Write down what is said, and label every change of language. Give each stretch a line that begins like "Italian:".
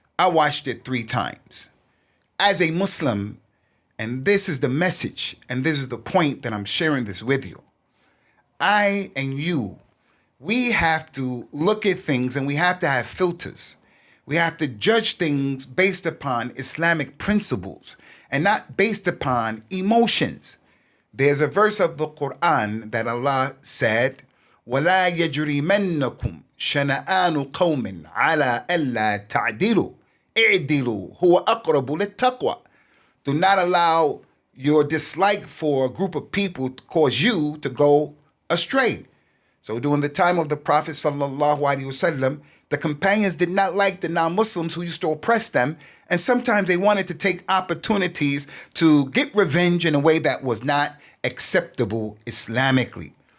English: I watched it 3 times. As a Muslim, and this is the message, and this is the point that I'm sharing this with you. I and you, we have to look at things and we have to have filters. We have to judge things based upon Islamic principles and not based upon emotions. There's a verse of the Quran that Allah said,
Arabic: وَلَا يَجْرِمَنَّكُمْ شَنَآنُ قَوْمٍ عَلَىٰ أَلَّا تَعْدِلُوا اعْدِلُوا هُوَ أَقْرَبُ لِلتَّقْوَى.
English: Do not allow your dislike for a group of people to cause you to go astray. So during the time of the Prophet sallallahu alaihi wasallam, the companions did not like the non-Muslims who used to oppress them. And sometimes they wanted to take opportunities to get revenge in a way that was not acceptable Islamically.